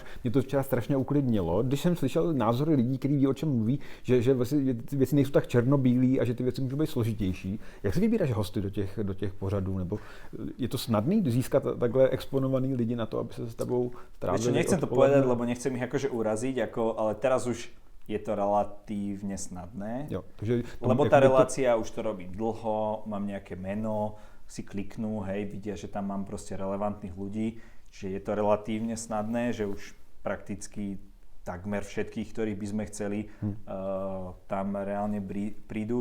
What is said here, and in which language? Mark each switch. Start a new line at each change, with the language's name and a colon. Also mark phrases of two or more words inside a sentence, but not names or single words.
Czech: Mě to včera strašně uklidnilo, když jsem slyšel názory lidí, kteří ví, o čem mluví, že věci nejsou tak černobílé a že ty věci můžou být složitější. Jak si vybíráš hosty do těch pořadů? Nebo je to snadný získat takhle exponovaný lidi na to, aby se s tebou trávili?
Slovak: Nechcem to povedať, lebo nechcem ich akože uraziť, ale teraz už je to relatívne snadné.
Czech: Jo, takže
Slovak: lebo tá relácia, už to robím dlho, mám nejaké meno, si kliknú, hej, vidia, že tam mám proste relevantných ľudí, že je to relatívne snadné, že už prakticky takmer všetkých, ktorých by sme chceli, tam reálne prídu.